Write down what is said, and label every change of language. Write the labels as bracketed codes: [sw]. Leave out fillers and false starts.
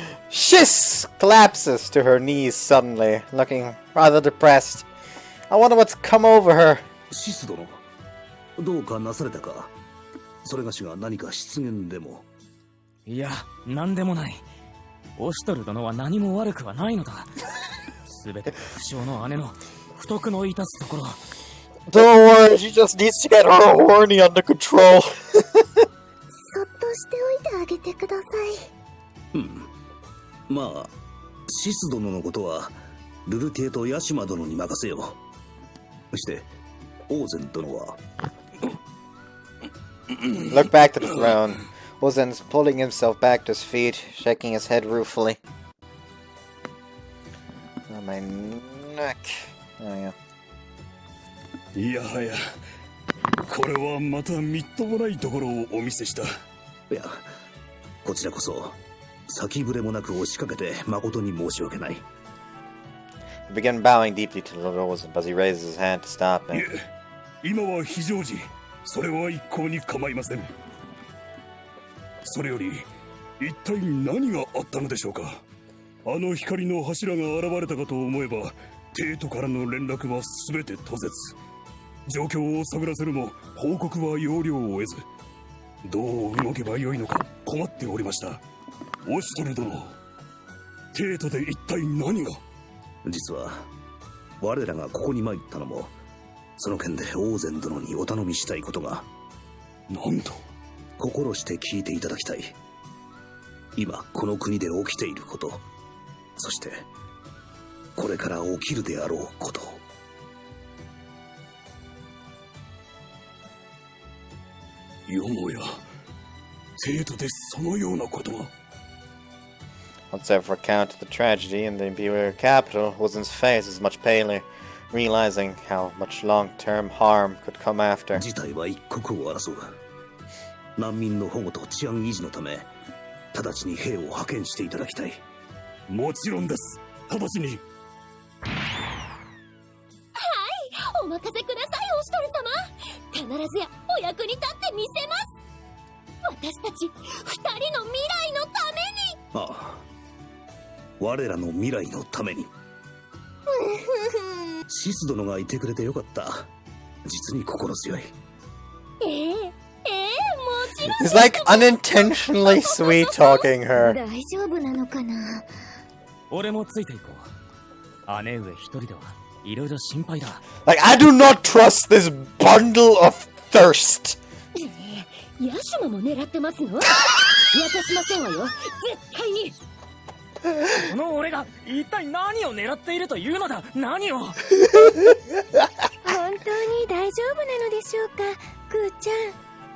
[en] Shiz collapses to her knees suddenly, looking rather depressed. I wonder what's come over her. [ja] シス殿、どうかなされたか。それがしが何か失言でも。いや、なんでもない。オシトル殿は何も悪くはないのだ。すべて不詳の姉の不徳の致すところ。 [en] Don't worry, she just needs to get her horny under control. [ja] そっとしておいてあげてください。うん。まあ、シス殿のことはルルティエとヤシマ殿に任せよう。そして、オーゼン殿は。 [en] Look back to the throne. Ozen's pulling himself back to his feet, shaking his head ruefully. Oh, my neck. Oh, yeah. [ja] いやはや、これはまたみっともないところをお見せした。いや、こちらこそ先触れもなく押しかけて誠に申し訳ない。 [en] He began bowing deeply to Lord Ozen, but he raised his hand to stop him. [ja] 今は非常時、それは一向に構いません。それより、一体何があったのでしょうか。あの光の柱が現れたかと思えば、帝都からの連絡は全て途絶。状況を探らせるも報告は要領を得ず、どう動けばよいのか困っておりました。オシトル殿、帝都で一体何が。実は我らがここに参ったのもその件でオーゼン殿にお頼みしたいことが。なんと。心して聞いていただきたい。今この国で起きていること、そしてこれから起きるであろうこと。よもや帝都でそのようなことが。 [en] Once ever account of the tragedy in the imperial capital, Ozen's face is much paler, realizing how much long-term harm could come after. [ja] 事態は一刻を争う。難民の保護と治安維持のため、直ちに兵を派遣していただきたい。もちろんです。直ちに。はい、お任せください、オシトル様。必ずやお役に立ってみせます。私たち二人の未来のために。ああ、我らの未来のために。シス殿がいてくれてよかった。実に心強い。 [en] He's like unintentionally sweet talking her. [ja] 大丈夫なのかな。俺もついていこう。姉上一人ではいろいろ心配だ。 [en] Like, I do not trust this bundle of thirst. [ja] ヤシマも狙ってますの？渡しませんわよ。絶対に。この俺が一体何を狙っているというのだ。何を。本当に大丈夫なのでしょうか、クーちゃん。